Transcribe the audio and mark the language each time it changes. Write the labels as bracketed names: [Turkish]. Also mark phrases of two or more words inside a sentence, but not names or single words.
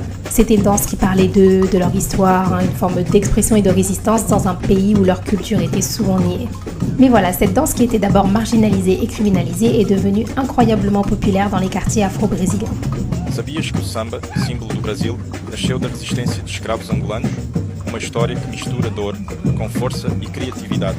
[French] C'était une danse qui parlait d'eux, de leur histoire, hein, une forme d'expression et de résistance dans un pays où leur culture était souvent niée. Mais voilà, cette danse qui était d'abord marginalisée et criminalisée est devenue incroyablement populaire dans les quartiers afro-brésiliens. [Portuguese] Sabias que o samba, símbolo do Brasil, nasceu da resistência de escravos angolanos? Uma história que mistura dor com força e criatividade.